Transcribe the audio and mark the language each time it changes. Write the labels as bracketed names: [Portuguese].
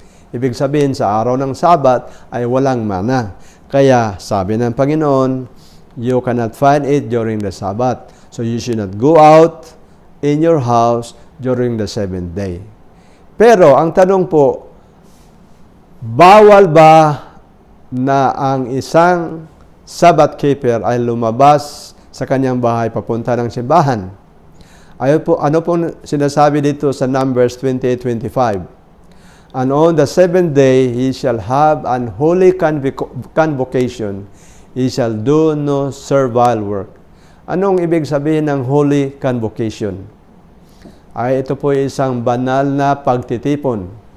[Filipino] Ibig sabihin, sa araw ng Sabat ay walang mana. Kaya, sabi ng Panginoon, [English] you cannot find it during the Sabbath. So, you should not go out in your house during the 7th day. [Filipino] Pero, ang tanong po, bawal ba na ang isang Sabbath keeper ay lumabas sa kanyang bahay papunta ng simbahan? Ano po sinasabi dito sa Numbers 28:25? [English] And on the 7th day, he shall have an holy convocation. He shall do no servile work. [Filipino] Anong ibig sabihin ng Holy Convocation? Ay ito po isang banal na pagtitipon.